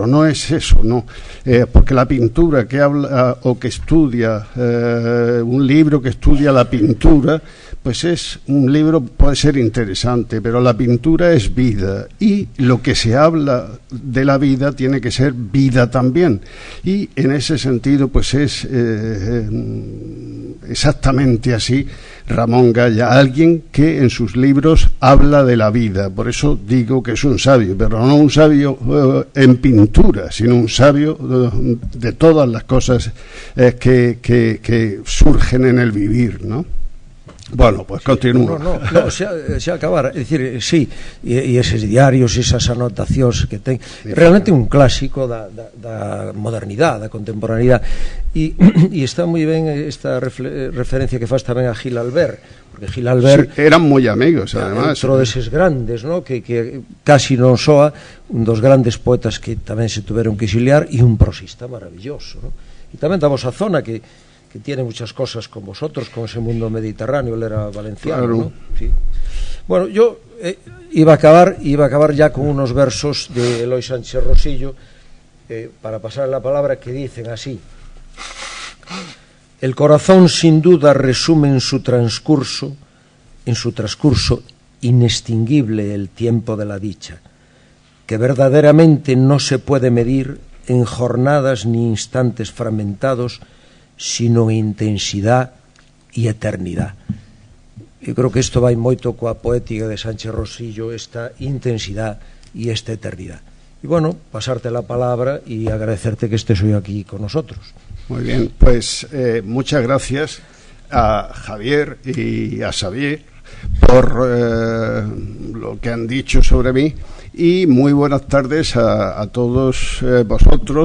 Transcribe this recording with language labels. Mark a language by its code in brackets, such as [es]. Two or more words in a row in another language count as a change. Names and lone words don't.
[es] no es eso, no, porque la pintura que habla o que estudia, un libro que estudia la pintura, pues es un libro, puede ser interesante, pero la pintura es vida, y lo que se habla de la vida tiene que ser vida también, y en ese sentido pues es exactamente así Ramón Galla, alguien que en sus libros habla de la vida. Por eso digo que es un sabio, pero no un sabio en pintura, sino un sabio de todas las cosas que surgen en el vivir, ¿no? Bueno, pues continúo. No, [gl] xa acabar, é dicir, sí, e eses diarios, esas anotacións que ten, realmente un clásico da modernidade, da contemporaneidade, e está moi ben esta referencia que faz tamén a Gil Albert, porque Gil Albert sí, eran moi amigos, además, outro deses grandes, ¿no? que casi non soa, un dos grandes poetas que tamén se tuveron que exiliar, e un prosista maravilloso, ¿no? E tamén da vosa zona que [es] tiene muchas cosas con vosotros, [gl] con ese mundo mediterráneo. Él era valenciano, claro, ¿no? Sí. [es] Bueno, yo iba a acabar ya con unos versos de Eloy Sánchez Rosillo, para pasar la palabra, que dicen así: el corazón sin duda resume en su transcurso inextinguible el tiempo de la dicha, que verdaderamente no se puede medir en jornadas ni instantes fragmentados, sino intensidad e eternidad. [gl] Eu creo que isto vai moito coa poética de Sánchez Rosillo, [es] esta intensidad e esta eternidad. Y bueno, pasarte la palabra y agradecerte que estés hoy aquí con nosotros. Muy bien, pues muchas gracias. a Javier y a Xavier por lo que han dicho sobre mí, y muy buenas tardes a todos vosotros.